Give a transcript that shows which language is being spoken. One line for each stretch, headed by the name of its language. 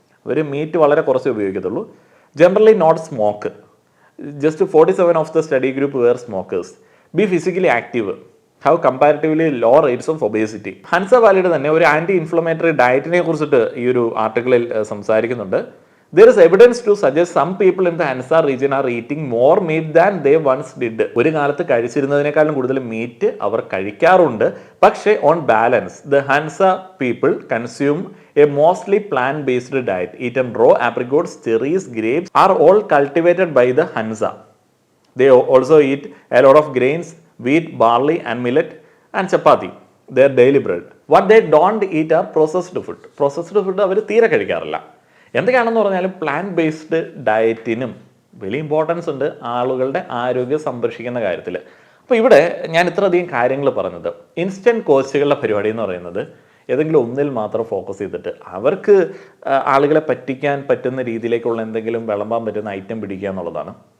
Malayalam: അവർ meet വളരെ കുറച്ച് ഉപയോഗിക്കത്തുള്ളൂ.
English: Generally not smoke, just 47 of the study group were smokers. Be physically active, have comparatively low rates of obesity.
Malayalam: Hansa വാലിയുടെ തന്നെ ഒരു anti inflammatory ഡയറ്റിനെ കുറിച്ചിട്ട് ഈ ഒരു ആർട്ടിക്കിളിൽ സംസാരിക്കുന്നുണ്ട്.
English: There is evidence to suggest some people in the Hansa region are eating more meat than they once did.
Malayalam: ഒരു കാലത്ത് കഴിച്ചിരുന്നതിനേക്കാളും കൂടുതൽ meet അവർ കഴിക്കാറുണ്ട്. പക്ഷേ
English: On balance the Hunza people consume a mostly plant based diet. Eaten raw apricots, cherries, grapes are all cultivated by the Hunza. They also eat a lot of grains, wheat, barley and millet and chapati, their daily bread. What they don't eat are processed food. Processed food
Malayalam: അവർ തീരെ കഴിക്കാറില്ല. എന്തൊക്കെയാണെന്ന് പറഞ്ഞാലും plant based ഡയറ്റിനും വലിയ importance ഉണ്ട് ആളുകളുടെ ആരോഗ്യം സംരക്ഷിക്കുന്ന കാര്യത്തിൽ. അപ്പോൾ ഇവിടെ ഞാൻ ഇത്രയധികം കാര്യങ്ങൾ പറഞ്ഞത്, ഇൻസ്റ്റൻറ്റ് കോച്ചുകളുടെ പരിപാടി എന്ന് പറയുന്നത് ഏതെങ്കിലും ഒന്നിൽ മാത്രം ഫോക്കസ് ചെയ്തിട്ട് അവർക്ക് ആളുകളെ പറ്റിക്കാൻ പറ്റുന്ന രീതിയിലേക്കുള്ള എന്തെങ്കിലും വിളമ്പാൻ പറ്റുന്ന ഐറ്റം പിടിക്കുക എന്നുള്ളതാണ്.